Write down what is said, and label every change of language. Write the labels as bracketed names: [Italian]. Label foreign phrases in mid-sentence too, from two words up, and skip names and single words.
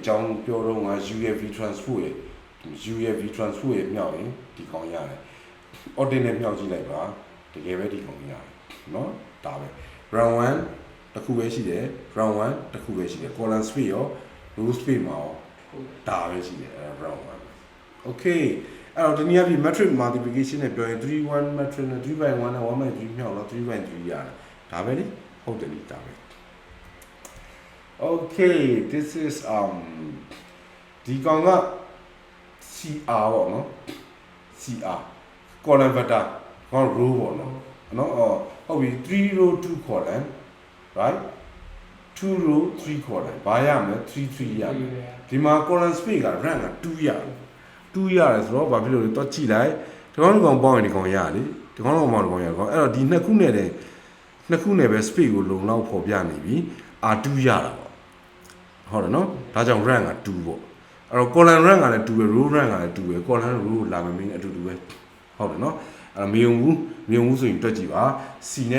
[Burmese] ကြောင်းပြောတော့ငါ u ရဲ့ [English] v transpose [Burmese] ရဲ့ u ရဲ့ [English] v transpose [Burmese] ရဲ့မြှောက်ရင်ဒီကောင်ရတယ် audit နဲ့မြှောက်ကြည့်လိုက်ပါတကယ်ပဲဒီကောင်ရတယ်เนาะဒါပဲ round 1တစ်ခုပဲရှိတယ် round 1တစ်ခုပဲရှိတယ် [English] column space [Burmese] ရော [English] row space [Burmese] မှာရောဒါပဲရှိတယ် round 1 okay အဲ့တော့ဒီနေ့အပြင် [English] metric multiplication [Burmese] နဲ့ပြောရင်3 metric နဲ့3/1နဲ့1/3မြောက်တော့3/3ရတယ်ဒါပဲလေဟုတ်တယ်လေဒါပဲ [English] okay this is [Burmese] ဒီကောင်က CR ပေါ့နော် CR [English] column vector [Burmese] ကောင် row ပေါ့နော်ဟုတ်ပြီ [English] 3 row 2 column right 2 row 3 column [Burmese] ဘာရမလဲ3 ရ မယ်ဒီမှာ [English] column space [Burmese] က rank က2ရတယ်2ရတယ်ဆိုတော့ဘာဖြစ်လို့လဲတော့ကြည့်လိုက်ဒီကောင်ပေါင်းရင်ဒီကောင်ရလေဒီကောင်ပေါင်းဒီကောင်ရကောင်အဲ့တော့ဒီနှစ်ခုနဲ့တဲ့နှစ်ခုနဲ့ပဲ space ကိုလုံလောက်ပေါ်ပြနေပြီ R2 ရတာပေါ့ဟုတ်တယ်နော်ဒါကြောင့် rank က2ပေါ့အဲ့တော့ [English] column rank [Burmese] ကလည်း2ပဲ [English] row rank [Burmese] ကလည်း2ပဲ [English] column row [Burmese] လာမယ်မင်းအတူတူပဲဟုတ်တယ်နော်အဲ့တော့မယုံဘူးဆိုရင်တွက်ကြည့်ပါ C နဲ့